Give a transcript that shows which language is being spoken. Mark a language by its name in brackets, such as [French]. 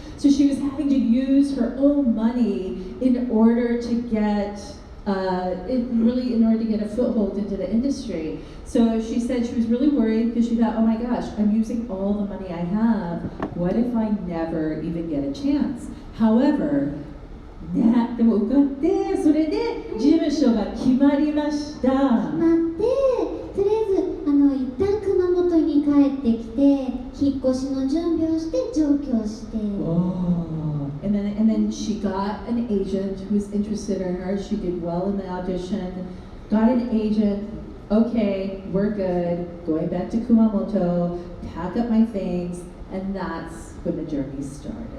[English] So she was having to use her own money in order to get in order to get a foothold into the industry. So she said she was really worried because she thought, oh my gosh, I'm using all the money I have. What if I never even get a chance? However, [Japanese] でも受かってそれで事務所が決まりました。決まってとりあえず一旦熊本に帰ってきて引っ越しの準備をして上京して。 [English] And then she got an agent who was interested in her. She did well in the audition. Got an agent. Okay, we're good. Going back to Kumamoto. Pack up my things, and that's when the journey started.